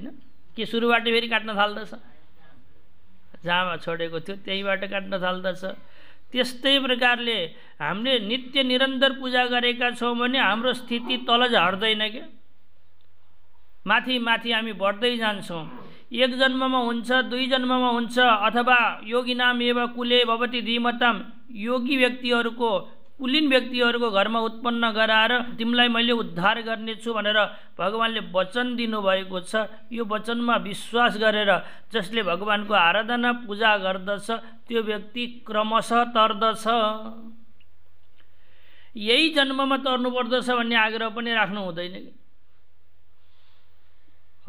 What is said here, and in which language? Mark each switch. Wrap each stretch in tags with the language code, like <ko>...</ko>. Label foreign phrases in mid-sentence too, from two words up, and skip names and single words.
<ne>कि सुरुबाट फेरि काट्न थाल्दछ? जहाँ छोडेको थियो त्यहीँबाट काट्न थाल्दछ। त्यस्तै प्रकारले हामीले नित्य निरन्तर पूजा गरेका छौँ भने हाम्रो स्थिति तल झर्दैन के, माथि माथि हामी बढ्दै जान्छौँ। एक जन्ममा हुन्छ, दुई जन्ममा हुन्छ, अथवा</ne> <sa>योगिनाम एव कुले भवति धीमताम,</sa> <ne>योगी व्यक्तिहरूको कुलीन व्यक्तिहरूको घरमा उत्पन्न गराएर तिमीलाई मैले उद्धार गर्नेछु भनेर भगवानले वचन दिनुभएको छ। यो वचनमा विश्वास गरेर जसले भगवानको आराधना पूजा गर्दछ त्यो व्यक्ति क्रमशः तर्दछ। यही जन्ममा तर्नु पर्दछ भन्ने आग्रह पनि राख्नु हुँदैन हो।</ne>